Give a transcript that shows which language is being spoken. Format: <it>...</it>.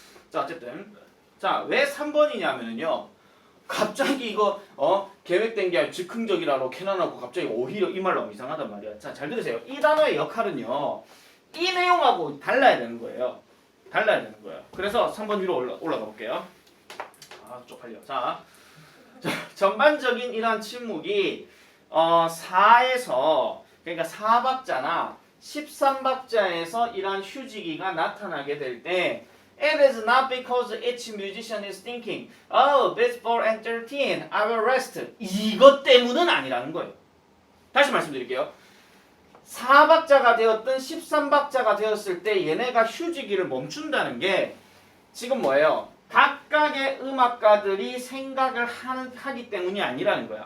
<ko>자 어쨌든 자 왜 3번이냐면은요. 갑자기 이거 계획된 게 아니라 즉흥적이라고 캐논하고 갑자기 오히려 이 말 너무 이상하단 말이야. 자 잘 들으세요. 이 단어의 역할은요. 이 내용하고 달라야 되는 거예요. 달라야 되는 거예요. 그래서 3번 위로 올라가 볼게요. 아 쪽팔려. 자 전반적인 이러한 침묵이 4에서 그러니까 4박자나 13박자에서 이러한 휴지기가 나타나게 될 때</ko> <en>It is not because each musician is thinking, oh, this 4 and 13, I will rest.</en> <ko>이것 때문은 아니라는 거예요. 다시 말씀드릴게요. 4박자가 되었든 13박자가 되었을 때 얘네가 휴지기를 멈춘다는 게 지금 뭐예요? 각각의 음악가들이 생각을 하기 때문이 아니라는 거야.</ko>